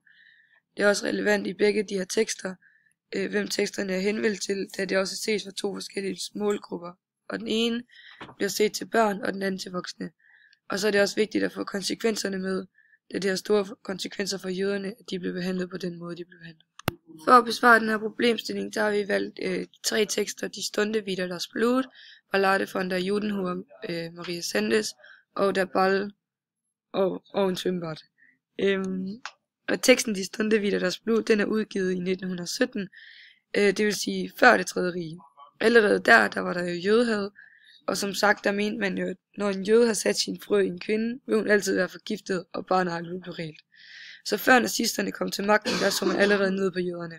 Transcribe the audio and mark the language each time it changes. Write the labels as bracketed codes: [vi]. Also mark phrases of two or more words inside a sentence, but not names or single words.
[da] Det er også relevant i begge de her tekster, hvem teksterne er henvendt til, da det også ses fra to forskellige målgrupper, og den ene bliver set til børn, og den anden til voksne. Og så er det også vigtigt at få konsekvenserne med, da det har store konsekvenser for jøderne, at de blev behandlet på den måde, de blev behandlet. For at besvare den her problemstilling, der har vi valgt 3 tekster, Die Stunde wieder das Blut, Ballade von der Judenhure, Maria Sendes, og Der Ball og en Schwimmbad. Og teksten Die Stunde wieder das Blut, den er udgivet i 1917, det vil sige før det tredje rige. Allerede der var der jo jødehad, og som sagt, der mente man jo, at når en jøde har sat sin frø i en kvinde, vil hun altid være forgiftet, og barnet aldrig blive rent. Så før nazisterne kom til magten, der så man allerede ned på jøderne.